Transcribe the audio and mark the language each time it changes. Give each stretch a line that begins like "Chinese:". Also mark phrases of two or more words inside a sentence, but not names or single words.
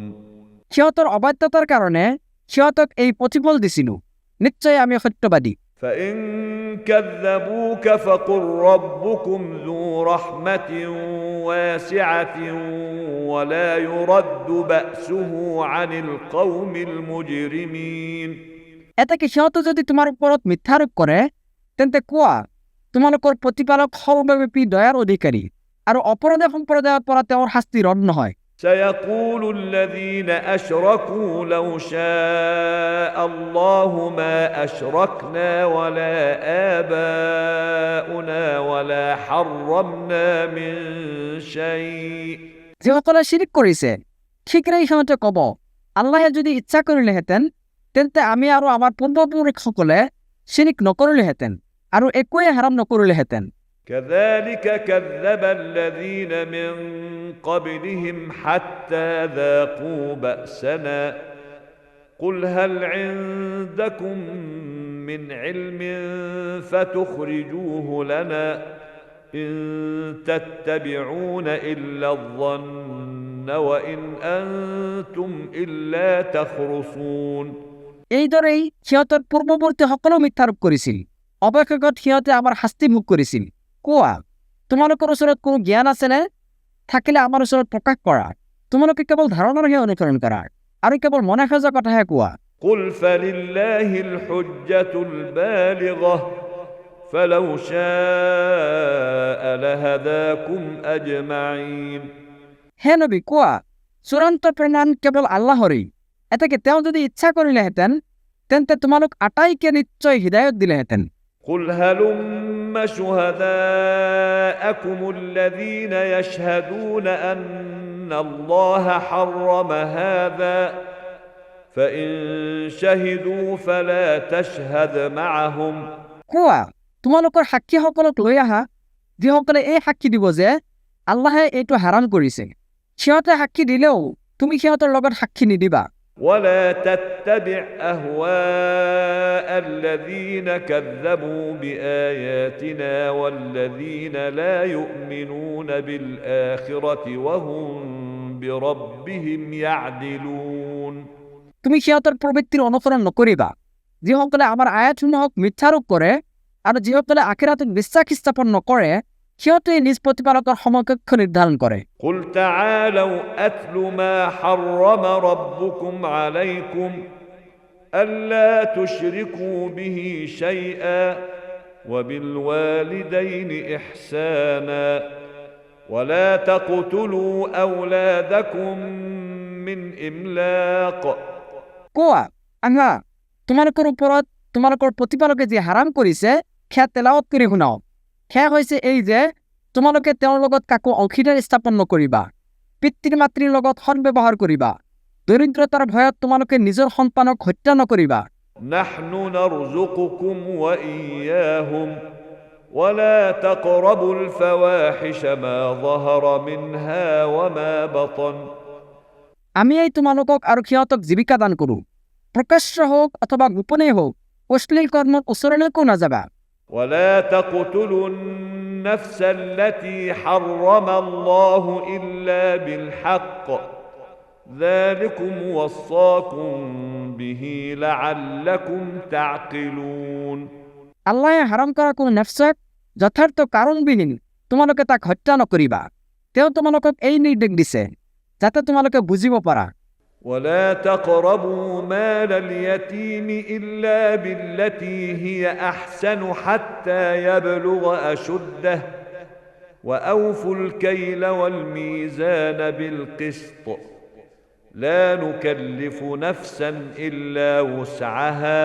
Assamese: সিহঁতৰ অবাধ্যতাৰ কাৰণে সিহঁতক এই প্ৰতিফল দিছিলো, নিশ্চয় আমি সত্যবাদী।
Arabic: فإن كذبوك فقل ربكم ذو رحمة واسعة ولا يرد بأسه عن القوم المجرمين
Assamese: এটাকে সিহঁতে যদি তোমাৰ ওপৰত মিথ্যাৰোপ কৰে তেন্তে কোৱা, তোমালোকৰ প্ৰতিপালক সৰ্বব্যাপী দয়াৰ অধিকাৰী আৰু অপৰাধী সম্প্ৰদায়ৰ পৰা তেওঁৰ শাস্তি ৰদ নহয়।
Arabic: سيقول الذين أشركوا لو شاء الله ما أشركنا ولا آباؤنا ولا حرمنا من شيء
Assamese: যিসকলে শিৰিক কৰিছে শীঘ্ৰেই সিহঁতে ক'ব, আল্লাহে যদি ইচ্ছা কৰিলেহেঁতেন তেন্তে আমি আৰু আমাৰ পূৰ্বপুৰুষসকলে শিৰিক নকৰিলেহেঁতেন আৰু একোৱে হাৰাম নকৰিলেহেঁতেন।
Arabic: كذلك كذب الذين من قبلهم حتى ذاقوا بأسنا قل هل عندكم من علم فتخرجوه لنا إن تتبعون إلا الظن وإن أنتم إلا تخرصون।
Assamese: এইদৰেই সিহঁতৰ পূৰ্বৱৰ্তীসকলেও মিথ্যাৰোপ কৰিছিল। অৱশেষত সিহঁতে আমাৰ শাস্তি ভোগ কৰিছিল। কোৱা, তোমালোকৰ ওচৰত কোনো জ্ঞান আছেনে? থাকিলে আমাৰ ওচৰত প্ৰকাশ কৰা। তোমালোকে কেৱল ধাৰণাৰহে অনুসৰণ কৰা আৰু কেৱল মনে খোজা কথাহে কোৱা।
Arabic: قل فلله الحجة البالغة فلو شاء لهداكم أجمعين।
Assamese: হে নবী, কোৱা, চূড়ান্ত প্ৰেৰণ কেৱল আল্লাহৰেই। এতেকে তেওঁ যদি ইচ্ছা কৰিলেহেঁতেন তেন্তে তোমালোক আটাইকে নিশ্চয় হৃদায়ত দিলেহেঁতেন।
Arabic: قل هلم شهداءكم الذين يشهدون أن الله حرم هذا فإن شهدوا فلا تشهد معهم।
Assamese: কোৱা, তোমালোকৰ সাক্ষীসকলক লৈ আহা যিসকলে এই সাক্ষী দিব যে আল্লাহে এইটো হাৰাম কৰিছে। সিহঁতে সাক্ষী দিলেও তুমি সিহঁতৰ লগত সাক্ষী নিদিবা।
Arabic: ولا تتبع أهواء الذين كذبوا بآياتنا والذين لا يؤمنون بالآخرة وهم بربهم يعدلون।
Assamese: তুমি সিহঁতৰ প্ৰবৃত্তিৰ অনুসৰণ নকৰিবা যিসকলে আমাৰ আয়াতসমূহক মিথ্যাৰোপ কৰে আৰু যিসকলে আখিৰাতত বিশ্বাস স্থাপন নকৰে সিহঁতে নিজ প্ৰতিপালকৰ সমকক্ষ নিৰ্ধাৰণ কৰে।
Arabic: قل تعالوا أتل ما حرم ربكم عليكم ألا تشركوا به شيئا وبالوالدين إحسانا ولا تقتلوا أولادكم من إملاق।
Assamese: কোৱা, আহা, তোমালোকৰ ওপৰত তোমালোকৰ প্ৰতিপালকে যি হাৰাম কৰিছে সেয়া তেলাৱত কৰি শুনাও। সেয়া হৈছে এই যে তোমালোকে তেওঁৰ লগত কাকো অংশীদাৰ স্থাপন নকৰিবা, পিতৃ মাতৃৰ লগত সদ্ব্যৱহাৰ কৰিবা, দৰিদ্ৰতাৰ ভয়ত তোমালোকে নিজৰ সন্তানক হত্যা নকৰিবা।
Arabic: نحن نرزقكم وإياهم ولا تقربوا الفواحش ما ظهر منها وما بطن।
Assamese: আমিয়েই তোমালোকক আৰু সিহঁতক জীৱিকা দান কৰোঁ। প্ৰকাশ্য হওক অথবা গোপনেই হওক অশ্লীল কৰ্মৰ ওচৰলৈকো নাযাবা।
Arabic: ولا تقتلوا النفس التي حرم الله إلا بالحق ذلكم وصاكم به لعلكم تعقلون।
Assamese: আল্লাহে হাৰাম কৰা কোনো নেফচক যথাৰ্থ কাৰণবিহীন তোমালোকে তাক হত্যা নকৰিবা। তেওঁ তোমালোকক এই নিৰ্দেশ দিছে যাতে তোমালোকে বুজিব পাৰা।
Arabic: ولا تقربوا مال اليتيم إلا بالتي هي أحسن حتى يبلغ أشده وأوفوا الكيل والميزان بالقسط لا نكلف نفسا إلا وسعها।